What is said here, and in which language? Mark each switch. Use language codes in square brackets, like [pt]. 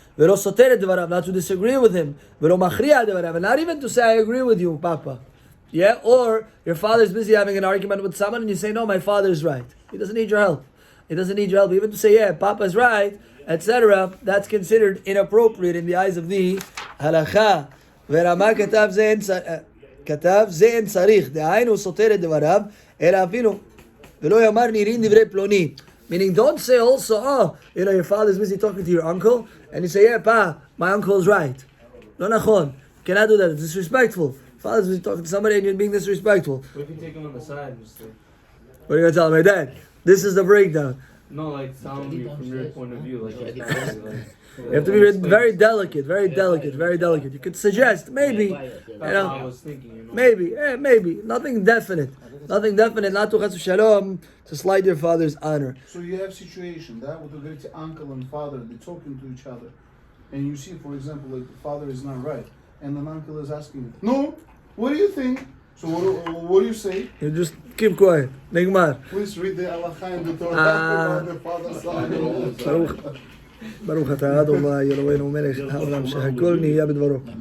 [en] Not to disagree with him. And not even to say, I agree with you, Papa. Yeah? Or your father's busy having an argument with someone and you say, no, my father's right. He doesn't need your help. He doesn't need your help. Even to say, yeah, Papa's right, etc., that's considered inappropriate in the eyes of the halakha. [he] ורמה כתב זה אין צריך, דהיינו סותר את דבריו, אלא אפילו, ולא יאמר נראים דברי פלוני. [en] Meaning, don't say also, oh, your father's busy talking to your uncle, and you say, yeah, Pa, my uncle is right. No, nachon. Cannot do that. It's disrespectful. Father's busy talking to somebody and you're being disrespectful. What if you take him on the side and just say, what are you going to tell my dad? This is the breakdown. no, like, tell me from your point of view, like, You have to be very delicate, very delicate, very delicate. You could suggest, maybe, I was thinking, maybe. Nothing definite. Nothing definite, not to chas v'shalom, to slight your father's honor. So you have situation that with a great uncle and father, they're talking to each other, and you see, for example, like the father is not right, and the uncle is asking, no, what do you think? So what do you say? You just keep quiet. Nigmar. Please read the halacha and the Torah on the father's side. [he] ברוך אתה אדוני אלוהינו מלך העולם שהכל נהיה בדברו.